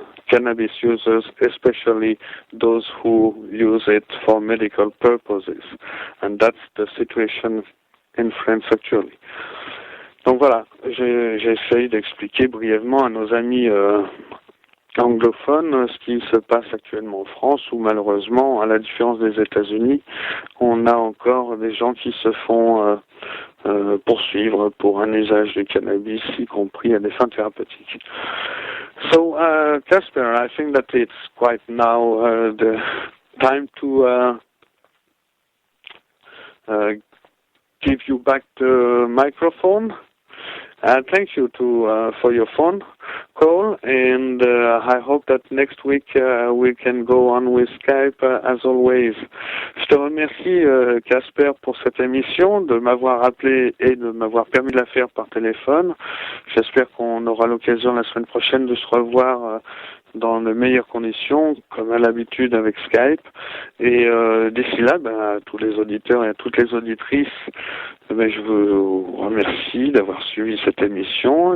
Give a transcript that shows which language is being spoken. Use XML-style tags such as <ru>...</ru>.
<en>cannabis users, especially those who use it for medical purposes, and that's the situation in France actually.</en> <fr>Donc voilà, j'essaye d'expliquer brièvement à nos amis anglophones ce qui se passe actuellement en France, où malheureusement, à la différence des États-Unis, on a encore des gens qui se font poursuivre pour un usage du cannabis, y compris à des fins thérapeutiques.</fr> <en>So, Casper, I think that it's quite now the time to give you back the microphone. Thank you for your phone call, and I hope that next week we can go on with Skype as always.</en> <fr>Je te remercie, Casper, pour cette émission, de m'avoir appelé et de m'avoir permis de la faire par téléphone. J'espère qu'on aura l'occasion la semaine prochaine de se revoir dans de meilleures conditions, comme à l'habitude avec Skype. Et d'ici là, à tous les auditeurs et à toutes les auditrices, je vous remercie d'avoir suivi cette émission.</fr>